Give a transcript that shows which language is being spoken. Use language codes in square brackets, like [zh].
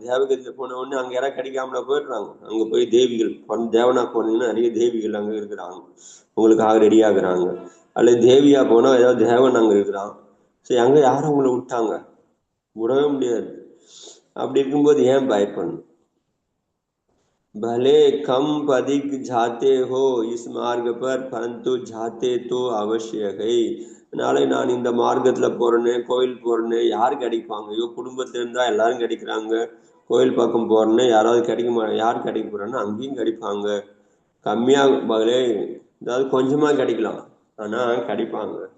[ta] தேவகதியில போன உடனே அங்க யாராவது கிடைக்காமல போயிடுறாங்க. அங்க போய் தேவிகள் தேவனா போனீங்கன்னா நிறைய தேவிகள் அங்க இருக்கிறாங்க, உங்களுக்காக ரெடி ஆகுறாங்க. அல்லது தேவியா போனா ஏதாவது தேவன் அங்க இருக்கிறான். சரி அங்க யாரும் உங்களை விட்டாங்க? விடவே முடியாது. அப்படி இருக்கும்போது ஏன் பயப்படணும்? [hi] भले कम अधिक जाते हो इस मार्ग पर, परंतु जाते तो अवश्य है. [ta] அதனால நான் இந்த மார்க்கத்துல போறேன்னு, கோயில் போறேன்னு யாரு கிடைப்பாங்க? ஐயோ குடும்பத்துல இருந்தா எல்லாரும் கிடைக்கிறாங்க. கோயில் பக்கம் போறேன்னு யாராவது கிடைக்க யார் கிடைக்க போறான்னு அங்கேயும் கிடைப்பாங்க. கம்மியா பகலே ஏதாவது கொஞ்சமா கிடைக்கலாம், ஆனா கிடைப்பாங்க.